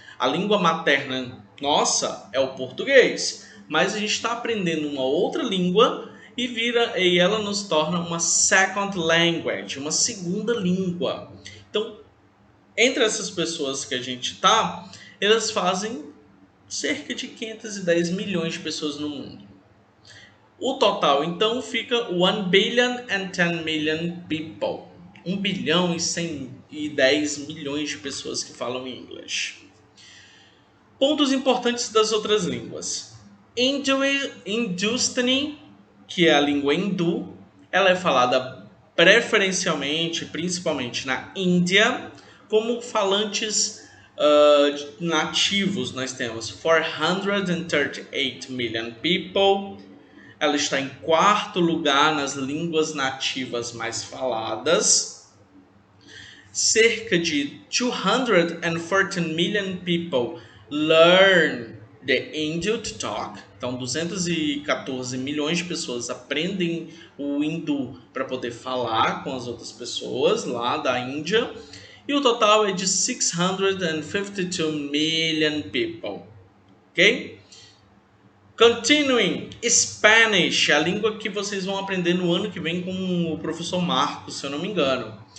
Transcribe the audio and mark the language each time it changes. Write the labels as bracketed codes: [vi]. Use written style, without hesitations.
[pt] A língua materna nossa é o português, mas a gente está aprendendo uma outra língua e ela nos torna uma second language, uma segunda língua. Então, entre essas pessoas que a gente está, elas fazem cerca de 510 milhões de pessoas no mundo. O total, então, fica 1 billion and 10 million people. 1 bilhão e 110 milhões de pessoas que falam inglês. Pontos importantes das outras línguas. Hindustani, que é a língua hindu, ela é falada preferencialmente, principalmente na Índia, como falantes nativos. Nós temos 438 million people. Ela está em 4º lugar nas línguas nativas mais faladas. [en] Cerca de 214 million people learn the Hindu to talk. [pt] Então, 214 milhões de pessoas aprendem o hindu para poder falar com as outras pessoas lá da Índia. E o total é de 652 million people. Ok? Continuing, Spanish, a língua que vocês vão aprender no ano que vem com o professor Marcos, se eu não me engano.